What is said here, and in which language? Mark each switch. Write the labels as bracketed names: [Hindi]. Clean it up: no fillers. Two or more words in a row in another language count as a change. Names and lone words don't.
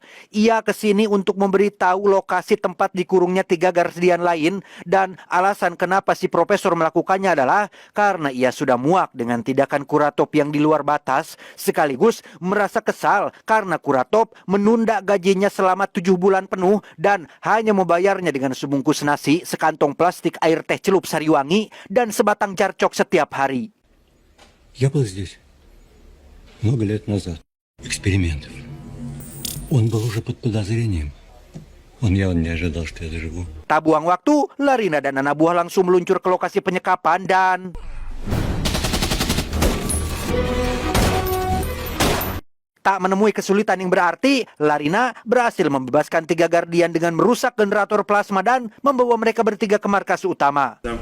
[Indonesian] Ia kesini untuk memberitahu lokasi tempat dikurungnya 3 Guardian lain dan alasan kenapa si profesor melakukannya adalah karena ia sudah muak dengan tindakan Kuratov yang di luar batas, sekaligus merasa kesal karena Kuratov menunda gajinya selama 7 bulan penuh dan hanya membayarnya dengan sebungkus nasi, sekantong plastik air teh celup Sariwangi, dan sebatang jarcok setiap hari. [Russian] Я был здесь много лет назад. Экспериментов. Он был уже под подозрением. Он явно не ожидал, что я доживу. [Indonesian] Tak buang waktu, Larina dan anak buah langsung meluncur ke lokasi penyekapan dan... Tak menemui kesulitan yang berarti, Larina berhasil membebaskan 3 Guardian dengan merusak generator plasma dan membawa mereka bertiga ke markas utama.